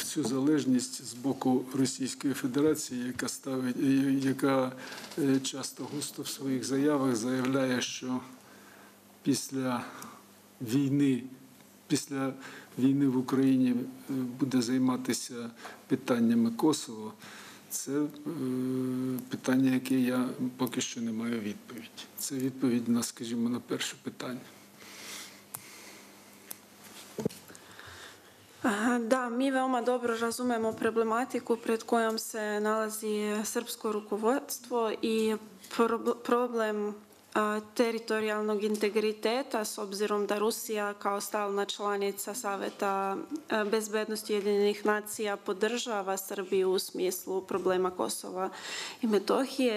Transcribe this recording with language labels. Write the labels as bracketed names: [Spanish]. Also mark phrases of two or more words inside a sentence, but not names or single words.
[Ukrainian] цю залежність з боку Російської Федерації, яка часто густо в своїх заявах заявляє, що після війни в Україні буде займатися питаннями Косово? Це питання, яке я поки що не маю відповіді. Це відповідь, скажімо, на перше питання. [Serbian] Da, mi veoma dobro razumemo problematiku pred kojom se nalazi srpsko rukovodstvo i problem teritorijalnog integriteta, s obzirom da Rusija kao stalna članica Saveta bezbednosti Ujedinjenih nacija podržava Srbiju u smislu problema Kosova i Metohije.